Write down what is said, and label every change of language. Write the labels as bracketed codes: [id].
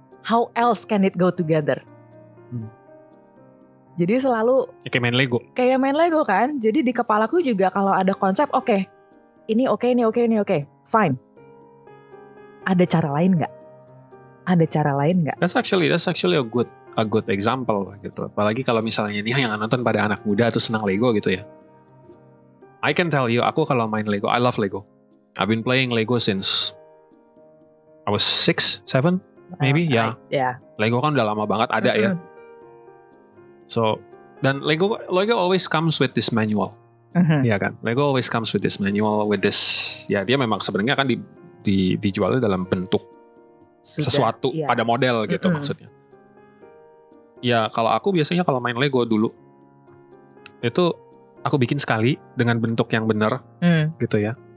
[en] How else can it go together? [id] Jadi selalu kayak main Lego kan. Jadi di kepalaku juga kalau ada konsep, oke, ini oke, fine. Ada cara lain nggak? [en] That's actually a good example gitu. [id] Apalagi kalau misalnya ini yang nonton pada anak muda atau senang Lego gitu ya. [en] I can tell you, [id] aku kalau main Lego, [en] I love Lego. I've been playing Lego since I was 6, 7 maybe, ya. Yeah. [id] Lego kan udah lama banget ada ya. So, dan [en] Lego always comes with this manual. [id] Iya kan? [en] Lego always comes with this [id] manual, with this, ya dia memang sebenarnya kan dijualnya dalam bentuk sesuatu pada model gitu maksudnya. Ya kalau aku biasanya kalau main Lego dulu itu aku bikin sekali dengan bentuk yang benar gitu ya.